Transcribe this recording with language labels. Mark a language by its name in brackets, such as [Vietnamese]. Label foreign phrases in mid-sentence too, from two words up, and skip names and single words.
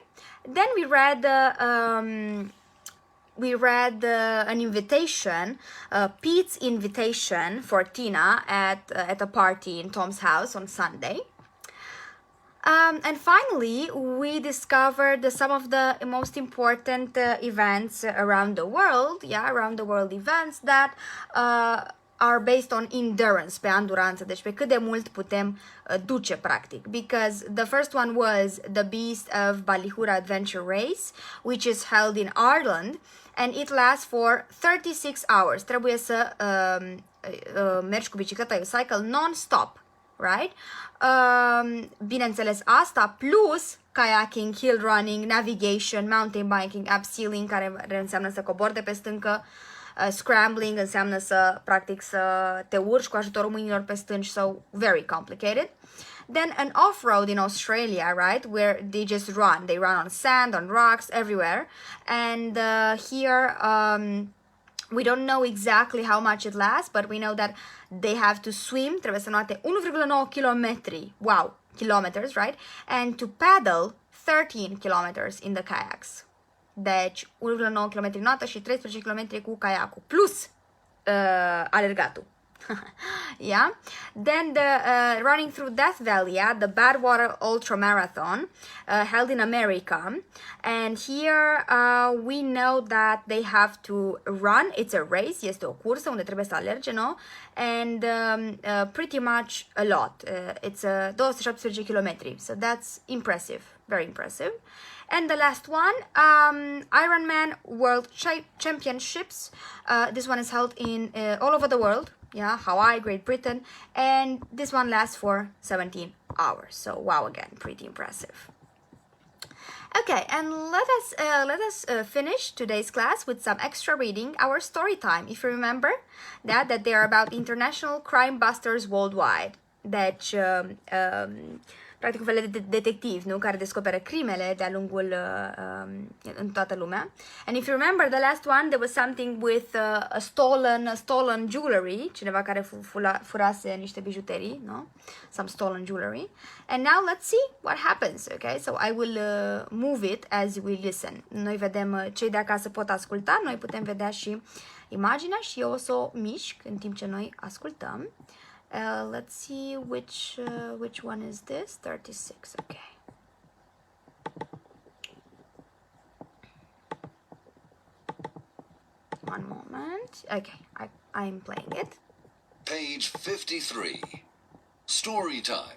[English] Then we read an invitation, Pete's invitation for Tina at a party in Tom's house on Sunday. And finally, we discovered some of the most important events around the world, around the world events that are based on endurance, [Romanian] pe anduranță, deci pe cât de mult putem duce, practic. [English] Because the first one was the Beast of Ballyhura Adventure Race, which is held in Ireland, and it lasts for 36 hours. [Romanian] Trebuie să mergi cu bicicleta, [English] you cycle non-stop, right? [Romanian] Bineînțeles asta, [English] plus kayaking, hill running, navigation, mountain biking, [Romanian] abseiling, care înseamnă să cobori de pe stâncă, scrambling înseamnă să, practic, să te urci cu ajutorul mâinilor pe stânci, [English] so very complicated. Then an off-road in Australia, right, where they just run. They run on sand, on rocks, everywhere. And here, we don't know exactly how much it lasts, but we know that they have to swim, [Romanian] trebuie să noate 1,9 kilometri, [English] wow, kilometers, right? And to paddle 13 kilometers in the kayaks. [Romanian] Deci 1,9 km notă și 13 km cu caiacul, plus alergatul. [English] Yeah. Then the running through Death Valley, the Badwater Ultra Marathon, held in America. And here we know that they have to run. It's a race, [Romanian] este o cursă unde trebuie să alerge, [English] no? And pretty much a lot. It's 217 km. So that's impressive, very impressive. And the last one, Ironman World Championships. This one is held in all over the world. Yeah, Hawaii, Great Britain, and this one lasts for 17 hours. So wow, again, pretty impressive. Okay, and let us finish today's class with some extra reading, our story time. If you remember that they are about international crime busters worldwide. [Romanian] Deci, practic un fel de detectiv, nu? Care descoperă crimele de-a lungul în toată lumea. [English] And if you remember the last one, there was something with a stolen jewelry, [Romanian] cineva care furase niște bijuterii, [English] no? Some stolen jewelry. And now let's see what happens, okay? So I will move it as we listen. [Romanian] Noi vedem, cei de acasă pot asculta, noi putem vedea și imaginea și eu o să o mișc în timp ce noi ascultăm. [English] Let's see which one is this? 36, okay. One moment. Okay, I'm playing it. Page 53. Story time.